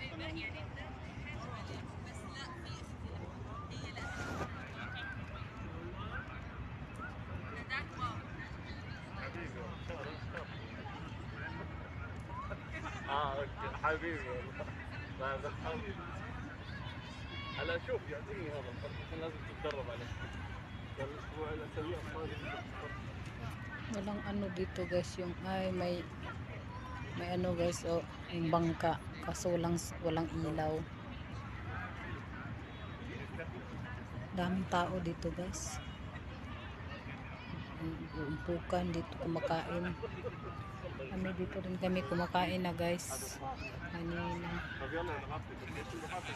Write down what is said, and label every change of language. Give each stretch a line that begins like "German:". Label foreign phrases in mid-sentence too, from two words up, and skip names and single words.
Arabic: اه اوكي حبيبي والله. ما دخلت هلا شوف يعطيني هذا الخط عشان لازم تتدرب عليه. الاسبوع الاسابيع القادمه.
Filipino: Walang ano dito guys, yung ay may ano guys, oh, yung bangka kaso walang ilaw. Daming tao dito guys. Umpukan dito kumakain. Kami dito rin kami kumakain na guys. Kanina.
Arabic: طب يلا نغطي نغطي.